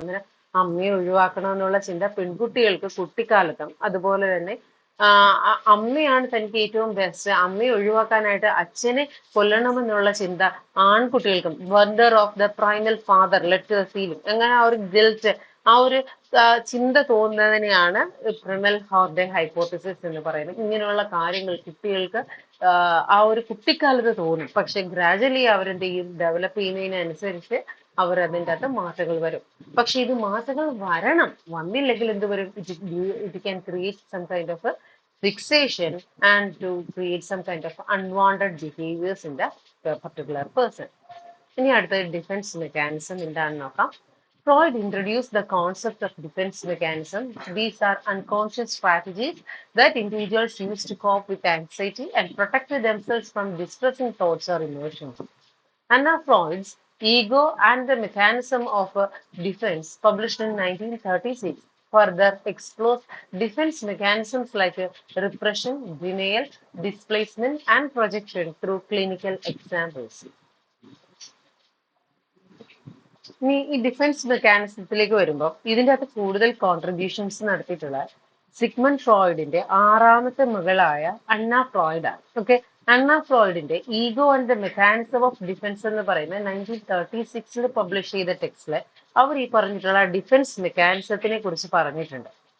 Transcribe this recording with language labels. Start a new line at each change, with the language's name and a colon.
Malayalam: അങ്ങനെ അമ്മയെ ഒഴിവാക്കണമെന്നുള്ള ചിന്ത പെൺകുട്ടികൾക്ക് കുട്ടിക്കാലത്തും, അതുപോലെ തന്നെ അമ്മയാണ് തനിക്ക് ഏറ്റവും ബെസ്റ്റ്, അമ്മയെ ഒഴിവാക്കാനായിട്ട് അച്ഛനെ കൊല്ലണമെന്നുള്ള ചിന്ത ആൺകുട്ടികൾക്കും,
English: murder of the primal father let feeling,
Malayalam: അങ്ങനെ ആ ഒരു ഗിൽറ്റ്, ആ ഒരു ചിന്ത തോന്നുന്നതിനെയാണ് പ്രിമൽ ഹോർഡേ ഹൈപ്പോത്തിസിസ് എന്ന് പറയുന്നത്. ഇങ്ങനെയുള്ള കാര്യങ്ങൾ കുട്ടികൾക്ക് ആ ഒരു കുട്ടിക്കാലത്ത് തോന്നും, പക്ഷെ ഗ്രാജുവലി അവരെന്ത് ചെയ്യും, ഡെവലപ്പ് ചെയ്യുന്നതിനനുസരിച്ച് അവർ അതിൻ്റെ അകത്ത് മാറ്റങ്ങൾ വരും. പക്ഷെ ഇത് മാറ്റങ്ങൾ വന്നില്ലെങ്കിൽ എന്ത് വരും,
English: It can create some kind of fixation and to create some kind of unwanted behaviors in the particular person.
Malayalam: ഇനി അടുത്ത ഡിഫൻസ് മെക്കാനിസം എന്താണെന്ന് നോക്കാം.
English: Freud introduced the concept of defense mechanism. These are unconscious strategies that individuals use to cope with anxiety and protect themselves from distressing thoughts or emotions. Anna Freud's Ego and the Mechanism of Defense, published in 1936, further explores defense mechanisms like repression, denial, displacement, and projection through clinical examples.
Malayalam: ഇനി ഈ defence മെക്കാനിസത്തിലേക്ക് വരുമ്പോൾ ഇതിൻ്റെ അകത്ത് കൂടുതൽ contributions നടത്തിയിട്ടുള്ള Sigmund ഫ്രോയിഡിന്റെ 6ാമത്തെ മകളായ അന്ന Freud ആണ്. Okay, Anna ഫ്രോയിഡിന്റെ ego and the mechanism of defence എന്ന് പറയുന്ന 1936 പബ്ലിഷ് ചെയ്ത ടെക്സ്റ്റില് അവർ ഈ പറഞ്ഞിട്ടുള്ള ഡിഫൻസ് മെക്കാനിസത്തിനെ കുറിച്ച് പറഞ്ഞിട്ടുണ്ട്.